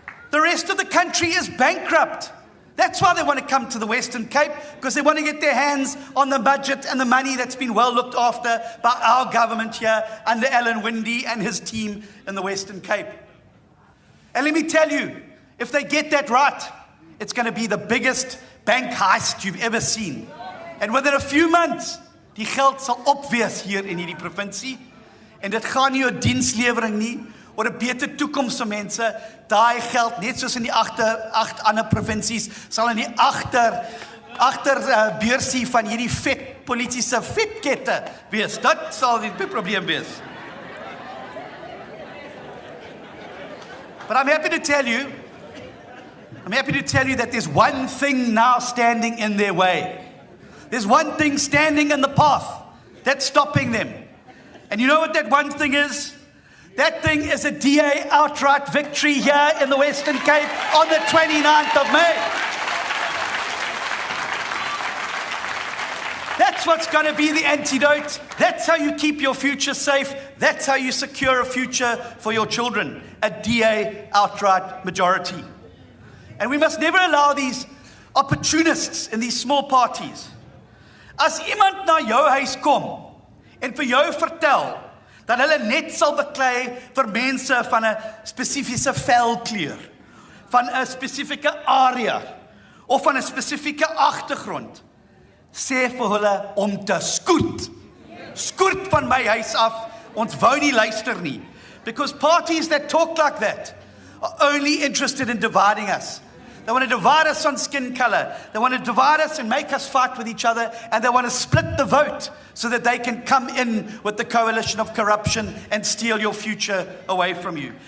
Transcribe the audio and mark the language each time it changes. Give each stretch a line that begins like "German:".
English: The rest of the country is bankrupt. That's why they want to come to the Western Cape, because they want to get their hands on the budget and the money that's been well looked after by our government here under Alan Winde and his team in the Western Cape. And let me tell you, if they get that right, it's going to be the biggest bank heist you've ever seen. And within a few months,
Afrikaans: die geld sal opwees hier in hierdie provinsie. En dit gaan nie oor dienslewering nie, oor 'n beter toekoms vir mense. Daai geld, net soos in die 8 ander provinsies, sal in die agter beursie van hierdie vet politiese vetkette wees. Dit sal die probleem wees.
English: But I'm happy to tell you that there's one thing now standing in their way. There's one thing standing in the path that's stopping them. And you know what that one thing is? That thing is a DA outright victory here in the Western Cape on the 29th of May. That's what's going to be the antidote. That's how you keep your future safe. That's how you secure a future for your children. A DA outright majority. And we must never allow these opportunists in these small parties.
Afrikaans: As iemand na jou huis kom en vir jou vertel dat hulle net sal beklei vir mense van 'n spesifieke velkleur, van 'n spesifieke area of van 'n spesifieke agtergrond, sê vir hulle om te skoot. Skoot van my huis af, ons wou nie luister nie.
English: Because parties that talk like that are only interested in dividing us. They want to divide us on skin color. They want to divide us and make us fight with each other. And they want to split the vote so that they can come in with the coalition of corruption and steal your future away from you.